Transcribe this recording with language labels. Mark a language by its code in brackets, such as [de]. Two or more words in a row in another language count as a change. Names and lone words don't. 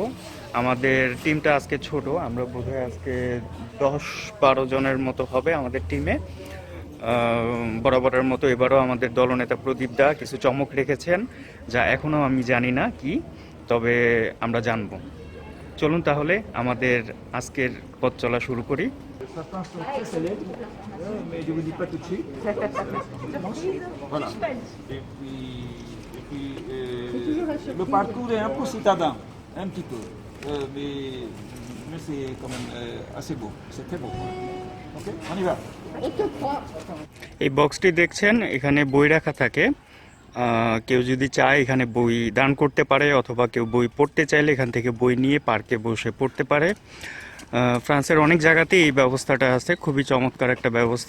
[bn] আমাদের টিমটা আজকে ছোট, আমরা বোধহয় আজকে 10-12 জনের মতো হবে আমাদের টিমে। বরাবরের মতো এবারও আমাদের দলনেতা প্রদীপ দা কিছু চমক রেখেছেন, যা এখনও আমি জানি না কি, তবে আমরা জানবো। চলুন তাহলে আমাদের আজকের পথ চলা শুরু করি। [fr] Certains sont très célèbres, mais je ne vous dis pas tout de suite. Voilà. Et puis, le parcours est un peu citadin, un petit peu. Mais c'est quand même assez beau. C'est très beau. Ok, on y va. [bn] এই বক্সটি দেখছেন, এখানে বই রাখা থাকে। কেউ যদি চায় এখানে বই দান করতে পারে, অথবা কেউ বই পড়তে চাইলে এখান থেকে বই নিয়ে পার্কে বসে পড়তে পারে। ফ্রান্সের অনেক জায়গাতেই এই ব্যবস্থাটা আছে, খুবই চমৎকার একটা ব্যবস্থা।